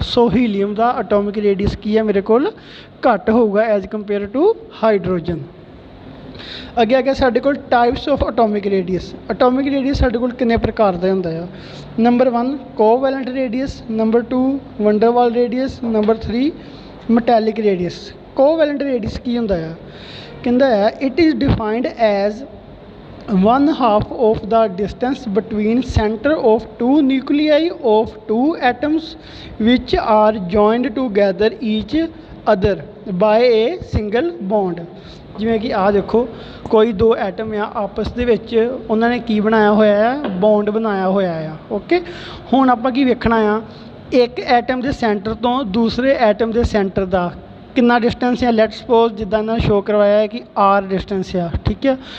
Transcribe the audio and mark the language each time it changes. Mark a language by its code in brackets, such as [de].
[pa] ਸੋ helium ਦਾ atomic radius ਕੀ ਆ ਮੇਰੇ ਕੋਲ, ਘੱਟ ਹੋਊਗਾ [en] as compare to [pa] ਹਾਈਡਰੋਜਨ। ਅੱਗੇ ਆ ਗਿਆ ਸਾਡੇ ਕੋਲ [en] Types of atomic radius. [pa] Atomic radius ਸਾਡੇ ਕੋਲ ਕਿੰਨੇ ਪ੍ਰਕਾਰ ਦਾ ਹੁੰਦਾ ਆ। Number 1 ਕੋਵੈਲੈਂਟ radius, number 2 ਵੰਡਰਵਾਲ radius, number 3 metallic radius. ਕੋਵੈਲੈਂਟ radius ਕੀ ਹੁੰਦਾ ਆ, ਕਹਿੰਦਾ ਹੈ [en] It is defined as 1/2 of the distance between center of 2 nuclei of 2 atoms which are joined together each other by a single bond। [pa] ਜਿਵੇਂ ਕਿ ਆਹ ਦੇਖੋ ਕੋਈ ਦੋ ਐਟਮ ਆ, ਆਪਸ ਦੇ ਵਿੱਚ ਉਹਨਾਂ ਨੇ ਕੀ ਬਣਾਇਆ ਹੋਇਆ ਆ, ਬੌਂਡ ਬਣਾਇਆ ਹੋਇਆ ਆ। ਓਕੇ, ਹੁਣ ਆਪਾਂ ਕੀ ਵੇਖਣਾ ਆ, ਇੱਕ ਐਟਮ ਦੇ ਸੈਂਟਰ ਤੋਂ ਦੂਸਰੇ ਐਟਮ ਦੇ ਸੈਂਟਰ ਦਾ ਕਿੰਨਾ ਡਿਸਟੈਂਸ ਆ। [en] let suppose [pa] ਜਿੱਦਾਂ ਇਹਨਾਂ ਨੇ ਸ਼ੋਅ ਕਰਵਾਇਆ ਹੈ ਕਿ ਆਰ ਡਿਸਟੈਂਸ ਆ, ਠੀਕ ਹੈ।